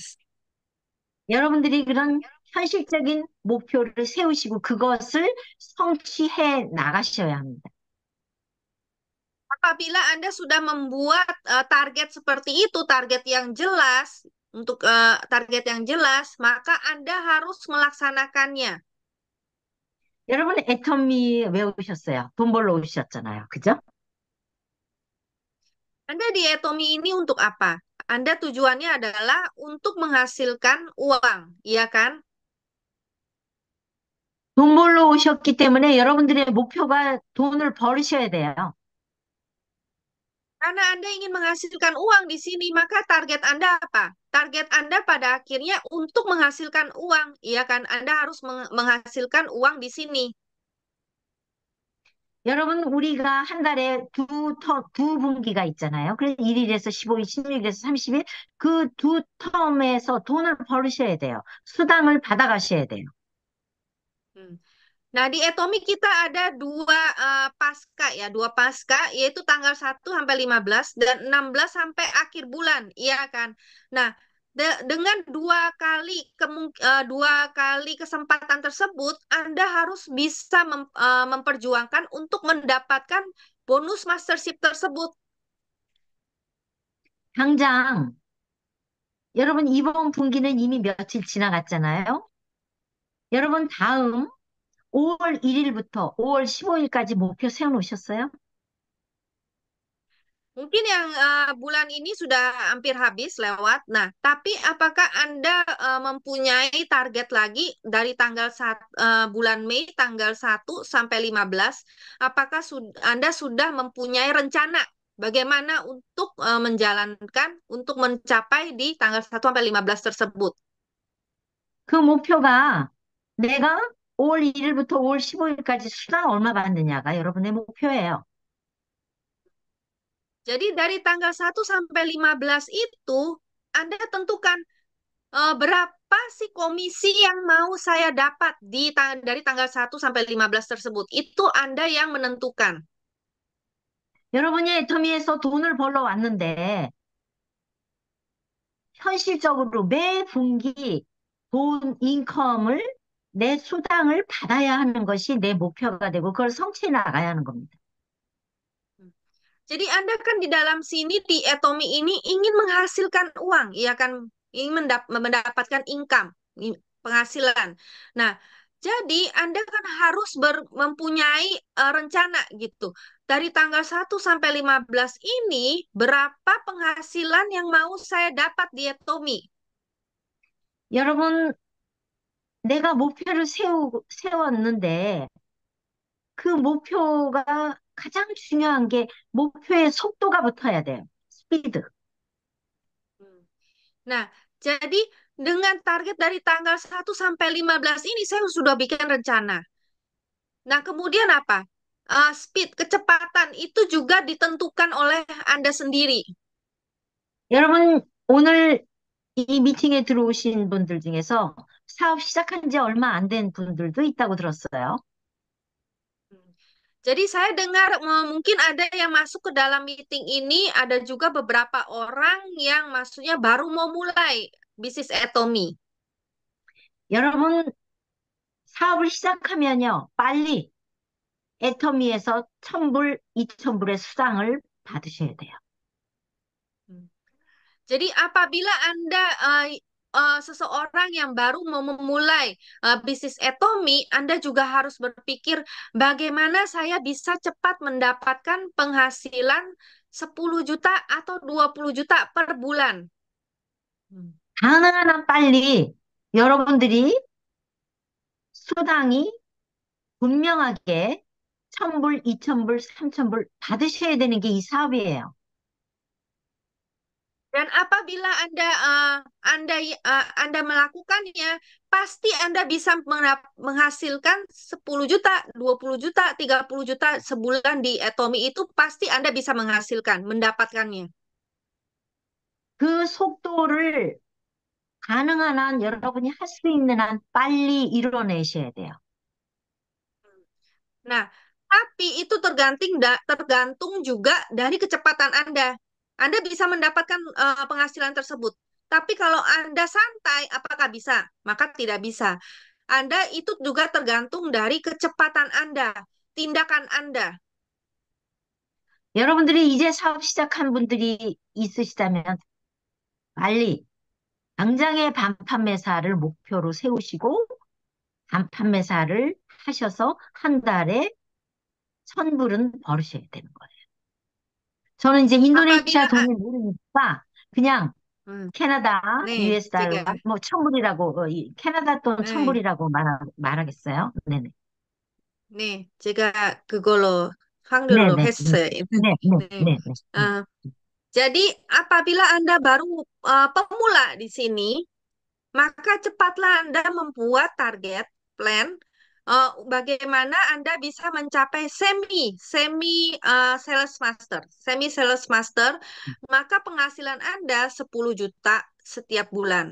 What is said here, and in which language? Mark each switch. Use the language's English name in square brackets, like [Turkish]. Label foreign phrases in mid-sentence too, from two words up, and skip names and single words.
[Korean] 여러분들이 그런 현실적인 목표를 세우시고 그것을 성취해 나가셔야 합니다. [Indonesian] Apabila Anda sudah membuat target seperti itu, target yang jelas, untuk target yang jelas, maka Anda harus melaksanakannya. [Korean] 여러분 애터미 외우셨어요. 돈 벌러 오셨잖아요. 그죠? [Indonesian] Anda di Etomi ini untuk apa? Anda tujuannya adalah untuk menghasilkan uang, iya kan? [Korean] 돈 벌러 오셨기 때문에 여러분들의 목표가 돈을 벌으셔야 돼요. [Indonesian] Karena Anda ingin menghasilkan uang di sini, maka target Anda apa? Target Anda pada akhirnya untuk menghasilkan uang, iya kan? Anda harus menghasilkan uang di sini. [Korean] 여러분, 우리가 한 달에 두 분기가 있잖아요. 그래서 1일에서 15일, 16일에서 30일, 그 두 텀에서 돈을 벌으셔야 돼요. 수당을 받아가셔야 돼요. Hmm. [Indonesian] Nah, di Etomi kita ada dua pasca ya, dua pasca yaitu tanggal 1 sampai 15 dan 16 sampai akhir bulan, iya kan? Nah, dengan dua kali kesempatan tersebut, Anda harus bisa memperjuangkan untuk mendapatkan bonus mastership tersebut. [Korean] 당장, 여러분, 이번 분기는 이미 며칠 지나갔잖아요. 여러분, 다음 5월 1일부터 5월 15일까지 목표 세워놓으셨어요? [Indonesian] Mungkin yang bulan ini sudah hampir habis lewat. Nah, tapi apakah Anda mempunyai target lagi dari bulan Mei tanggal 1 sampai 15? Apakah Anda sudah mempunyai rencana bagaimana untuk menjalankan untuk mencapai di tanggal 1 sampai 15 tersebut? [Korean] 그 목표가 내가 5월 1일부터 5월 15일까지 수당 얼마 받느냐가 여러분의 목표예요. [Indonesian] Jadi dari tanggal 1 sampai 15 itu Anda tentukan berapa sih komisi yang mau saya dapat dari tanggal 1 sampai 15 tersebut? Itu Anda yang menentukan. [Korean] 여러분이 애터미에서 돈을 벌러 왔는데 현실적으로 매 분기 돈 인컴을 내 수당을 받아야 하는 것이 내 목표가 되고 그걸 성취해 나가야 하는 겁니다. [Indonesian] Jadi Anda kan di dalam sini di Etomi ini ingin menghasilkan uang, ya kan? Ingin mendapatkan income, penghasilan. Nah, jadi Anda kan harus mempunyai rencana gitu. Dari tanggal 1 sampai 15 ini, berapa penghasilan yang mau saya dapat di Etomi? [Korean] 여러분, 내가 목표를 세웠는데 그 목표가 가장 중요한 게 목표의 속도가 붙어야 돼요. 스피드. [Indonesian] Nah, jadi dengan target dari tanggal 1 sampai 15 ini saya sudah bikin rencana. Nah, kemudian apa? Speed, kecepatan itu juga ditentukan oleh Anda sendiri. [Korean] 여러분, 오늘 이 미팅에 들어오신 분들 중에서 사업 시작한 지 얼마 안 된 분들도 있다고 들었어요. [Indonesian] Jadi saya dengar mungkin ada yang masuk ke dalam meeting ini, ada juga beberapa orang yang maksudnya baru mau mulai bisnis Atomy. [Korean] 여러분, 사업을 시작하면요, 빨리 애터미에서 1,000불, 2,000불의 수당을 받으셔야 돼요. [Indonesian] Jadi apabila Anda seseorang yang baru mau memulai bisnis Atomy, Anda juga harus berpikir bagaimana saya bisa cepat mendapatkan penghasilan 10 juta atau 20 juta per bulan. [Korean] 가능한 한 빨리 여러분들이 수당이 분명하게 1,000불, 2,000불, 3,000불 받으셔야 되는 게 이 사업이에요. [Indonesian] Dan apabila Anda melakukannya, pasti Anda bisa menghasilkan 10 juta, 20 juta, 30 juta sebulan di Atomy itu pasti Anda bisa mendapatkannya. [Korean] 그 속도를 가능한 한 여러분이 할 수 있는 한 빨리 이뤄내셔야 돼요. [Indonesian] Nah, tapi itu tergantung juga dari kecepatan Anda. Anda bisa mendapatkan penghasilan tersebut. Tapi kalau Anda santai, apakah bisa? Maka tidak bisa. Anda itu juga tergantung dari kecepatan Anda, tindakan Anda. [Korean] 여러분들이 이제 사업 시작한 분들이 있으시다면 빨리 당장의 반판 매사를 목표로 세우시고 반판 매사를 하셔서 한 달에 1,000불은 벌으셔야 되는 거예요. 저는 이제 [Indonesian] Apabila, [Korean] 인도네시아 돈을 모르니까 그냥 hmm, 캐나다 [Indonesian] nih, [Korean] US 달러 Cega, 뭐 1,000불이라고 캐나다 돈 [Indonesian] nih, [Korean] 1,000불이라고 말하겠어요. 네네. nih, Cega 그걸로 확률로 네네. 네. 했어요. 네, 네, [Indonesian] nih. [Korean] 네, 네. 네. [Indonesian] Eh, jadi apabila Anda baru pemula di sini, maka cepatlah Anda membuat [English] target plan [Indonesian] bagaimana Anda bisa mencapai [English] semi sales master, [Indonesian] maka penghasilan Anda 10 juta setiap bulan.